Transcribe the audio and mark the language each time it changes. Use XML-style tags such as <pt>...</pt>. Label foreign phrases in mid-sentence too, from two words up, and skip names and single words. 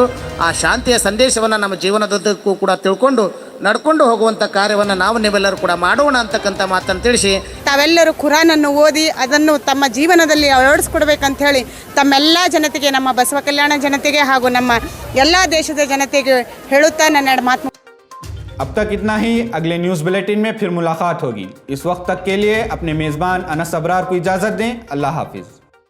<kn>ಆ ಶಾಂತಿಯ ಸಂದೇಶವನ್ನು ನಮ್ಮ ಜೀವನದುದ್ದಕ್ಕೂ ಕೂಡ ತಿಳ್ಕೊಂಡು ನಡ್ಕೊಂಡು ಹೋಗುವಂಥ ಕಾರ್ಯವನ್ನು ನಾವು ನೀವೆಲ್ಲರೂ ಕೂಡ ಮಾಡೋಣ ಅಂತಕ್ಕಂಥ ಮಾತನ್ನು ತಿಳಿಸಿ ತಾವೆಲ್ಲರೂ ಕುರಾನನ್ನು ಓದಿ ಅದನ್ನು ತಮ್ಮ ಜೀವನದಲ್ಲಿ ಅಳವಡಿಸ್ಕೊಡ್ಬೇಕಂತ ಹೇಳಿ ತಮ್ಮೆಲ್ಲ ಜನತೆಗೆ, ನಮ್ಮ ಬಸವ ಕಲ್ಯಾಣ ಜನತೆಗೆ ಹಾಗೂ ನಮ್ಮ ಎಲ್ಲ ದೇಶದ ಜನತೆಗೆ ಹೇಳುತ್ತಾ ನನ್ನ ಮಾತು.</kn> <ur>اب تک اتنا ہی. اگلے</ur> <en>news bulletin</en> <ur>میں پھر ملاقات ہوگی۔ اس وقت تک کے لیے اپنے میزبان انس ابرار کو اجازت دیں. اللہ حافظ.</ur>